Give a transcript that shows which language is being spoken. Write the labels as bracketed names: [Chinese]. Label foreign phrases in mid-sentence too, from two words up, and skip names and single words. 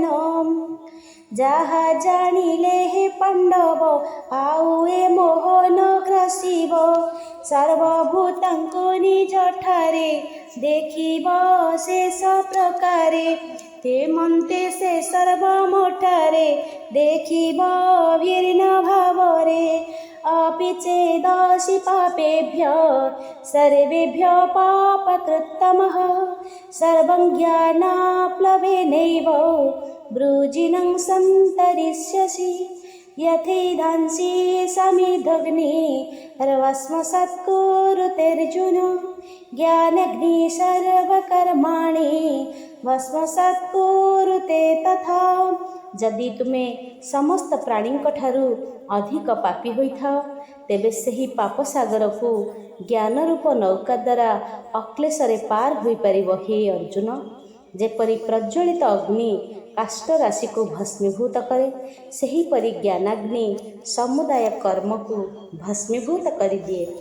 [Odia] ଯାହା ଜାଣିଲେ ହେ ପାଣ୍ଡବ ଆଉ ଏ ମୋହ ନ ଗ୍ରାସିବ। ସର୍ବଭୂତଙ୍କୁ ନିଜଠାରେ ଦେଖିବ ଶେଷ ପ୍ରକାରେ। ହେମନ୍ତେ ସେ ସର୍ବମୋଠାରେ ଦେଖିବ ଭିନ୍ନ ଭାବରେ। [Sanskrit] अपि चेदसि पापेभ्यः सर्वेभ्यः पापकृत्तमः सर्वं ज्ञानाप्लवेनैव वृजिनं सन्तरिष्यसि। यथैधांसि समिद्धग्निर्भस्मसात्कुरुतेऽर्जुन ज्ञानाग्नि सर्वकर्माणि भस्मसात्कुरुते तथा। [Odia] ଯଦି ତୁମେ ସମସ୍ତ ପ୍ରାଣୀଙ୍କ ଠାରୁ ଅଧିକ ପାପୀ ହୋଇଥାଅ ତେବେ ସେହି ପାପ ସାଗରକୁ ଜ୍ଞାନ ରୂପ ନୌକା ଦ୍ୱାରା ଅକ୍ଲେଶରେ ପାର ହୋଇପାରିବ। ହେ ଅର୍ଜୁନ, ଯେପରି ପ୍ରଜ୍ୱଳିତ ଅଗ୍ନି କାଷ୍ଠ ରାଶିକୁ ଭସ୍ମୀଭୂତ କରେ, ସେହିପରି ଜ୍ଞାନାଗ୍ନି ସମୁଦାୟ କର୍ମକୁ ଭସ୍ମୀଭୂତ କରିଦିଏ।